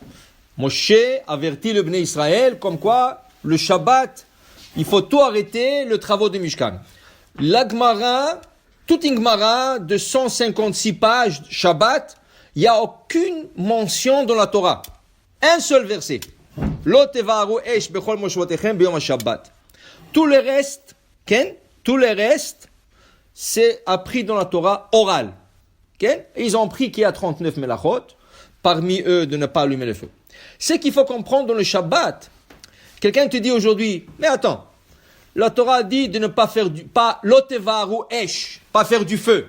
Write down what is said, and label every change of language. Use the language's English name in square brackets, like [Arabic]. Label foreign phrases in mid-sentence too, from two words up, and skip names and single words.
[French] Moshe avertit le Bnei Israël comme quoi le Shabbat, il faut tout arrêter, le travaux du Mishkan. La Gemara, toute une Gemara de 156 pages Shabbat, il n'y a aucune mention dans la Torah. Un seul verset. [Hebrew] לא תבערו אש בכל מושבותיכם ביום שבת. [French] Tout le reste, c'est appris dans la Torah orale. Okay? Ils ont appris qu'il y a 39 melachot, parmi eux de ne pas allumer le feu. Ce qu'il faut comprendre dans le Shabbat, quelqu'un te dit aujourd'hui, mais attends, la Torah dit de ne pas faire [Hebrew] לא תבערו אש, [French] pas faire du feu.